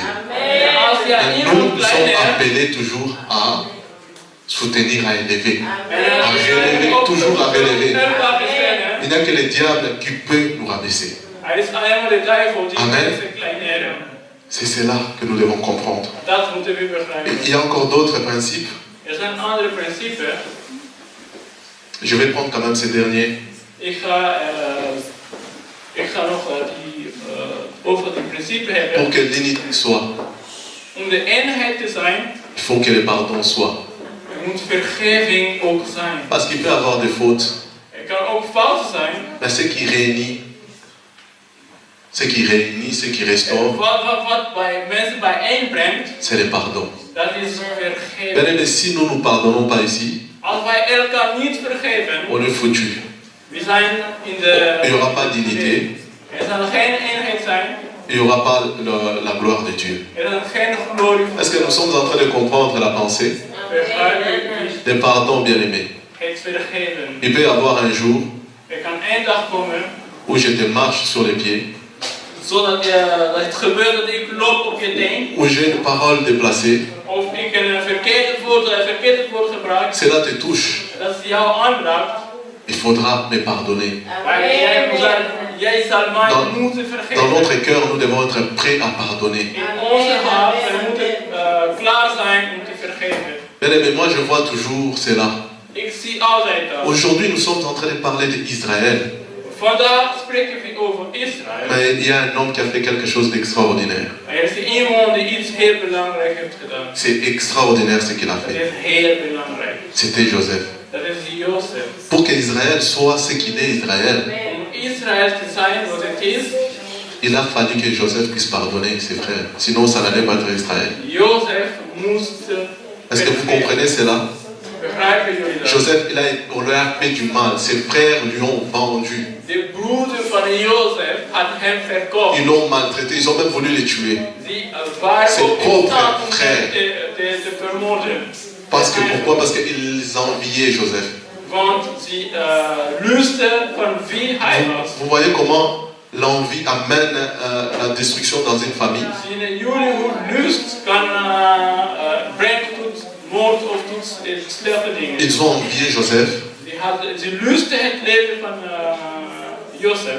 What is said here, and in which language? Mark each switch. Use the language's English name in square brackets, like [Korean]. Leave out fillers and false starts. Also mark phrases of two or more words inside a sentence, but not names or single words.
[French] Et nous sommes appelés toujours à soutenir, à élever, à relever, toujours à relever. Il n'y a que le diable qui peut nous rabaisser. Amen. C'est cela que nous devons comprendre. [Dutch] Dat moeten we begrijpen. [French] Et il y a encore d'autres principes. [Dutch] Zijn andere principes. [French] Je vais prendre quand même ces derniers. [Dutch] Ik ga nog over die principes hebben. [French] Pour que l'unité soit, [Dutch] Om de eenheid te zijn, [French] il faut que le pardon soit. [Dutch] moet vergeving ook zijn. [French] Parce qu'il peut y avoir des fautes. [Dutch] Kan ook fouten zijn. [French] Mais ce qui réunit, ce qui restaure, [Dutch] Wat bij mensen bijeenbrengt, [French] c'est le pardon. [Dutch] dat is [French] Bien [Dutch] vergeving. [French] aimé, si nous ne nous pardonnons pas ici, [Dutch] Als wij elkaar niet vergeven, [French] on est foutu. [Dutch] we zijn in de... [French] Il n'y aura pas d'unité, [Dutch] Er zal geen eenheid zijn. [French] il n'y aura pas la gloire de Dieu. [Dutch] Er zal geen glorie. [French] Est-ce que nous sommes en train de comprendre la pensée? Le pardon, bien aimé. [Dutch] Het vergeven. [French] Il peut y avoir un jour [Dutch] Kan één dag komen, [French] où je te marche sur les pieds, [Dutch] zodat dat het gebeurt dat ik loop op je teen, [French] où j'ai une parole déplacée, [Dutch] of ik een verkeerd woord gebruik, [French] cela te touche. [Dutch] dat is jou aanraakt, [French] Il faudra me pardonner. [Dutch] maar jij zal mij moeten [French] Dans [Dutch] vergeven. [French] notre cœur, nous devons être prêts à pardonner. [Dutch] In onze hart, we moeten klaar zijn om te vergeven. [French] Bien aimé, moi je vois toujours cela. [Dutch] Ik zie altijd dat. [French] Aujourd'hui, nous sommes en train de parler d'Israël. [Dutch] Vandaag spreken we over Israël. [French] Mais il y a un homme qui a fait quelque chose d'extraordinaire. [Dutch] Er is iemand die iets heel belangrijks heeft gedaan. [French] C'est extraordinaire ce qu'il a [Dutch] Dat [French] fait. [Dutch] is heel belangrijk. [French] C'était Joseph. [Dutch] Dat is Jozef. [French] Pour qu'Israël soit ce qu'il est, [Dutch] Israël, Om Israël te zijn wat het is, [French] il a fallu que Joseph puisse pardonner ses frères. Sinon, ça n'allait pas être Israël. [Dutch] Jozef moest [French] Est-ce que vous comprenez cela? [Dutch] begrijpen jullie dat? [French] Joseph, on lui a fait du mal. Ses frères lui ont vendu. [Dutch] De broeder van Jozef had hem verkocht. [French] Ils l'ont maltraité. Ils ont même voulu le tuer. [Dutch] Die waren [French] Ses [Dutch] ook in [French] propres [Dutch] staat om [French] frères. [Dutch] hem te vermoorden. [French] Parce que pourquoi? Parce qu'ils enviaient Joseph. [Dutch] Want ze lusten van wie hij was. [French] Vous voyez comment l'envie amène la destruction dans une famille? [Dutch] Zien jullie hoe lust kan brengen tot moord of tot slechte dingen? [French] Ils ont envié Joseph [Dutch] Ze lusten het leven van Jozef.